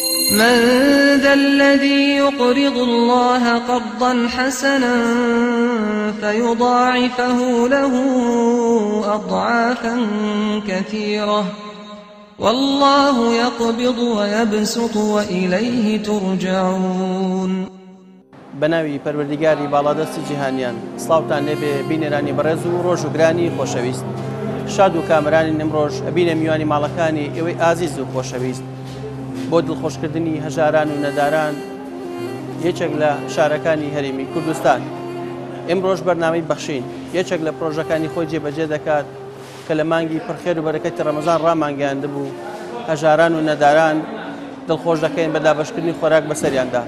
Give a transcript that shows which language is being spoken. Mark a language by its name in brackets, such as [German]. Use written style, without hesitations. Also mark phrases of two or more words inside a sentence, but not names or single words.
[Arabic] من ذا الذي يقرض الله قرضا حسنا فيضاعفه له أضعافا كثيرة والله يقبض ويبسط وإليه ترجعون. [Central Kurdish] بناوی پەروەردیگاری باڵادەستی جیهانیان سڵاوتان لێبێ بینێرانی بەڕێز و ڕۆژ و گرانی خۆشەویست. شاد و کامرانی نمڕۆژ ئەبینە میوانی ماڵەکانی ئێوەی ئازیز و خۆشەویست. بۆ دڵخۆشکردنی هەژاران و نەداران یەکێک لە شارەکانی هەرێمی کوردستان ئەمڕۆژ بەرنامەی بەخشین یەکێک لە پرۆژەکانی خۆی جێبەجێ دەکات کە لە مانگی پڕخێر و بەرەکەتی ڕەمەزان ڕامانگەیاندبوو هەژاران و نەداران دڵخۆش دەکەین بە دابەشکردنی خۆراک بەسەریاندا.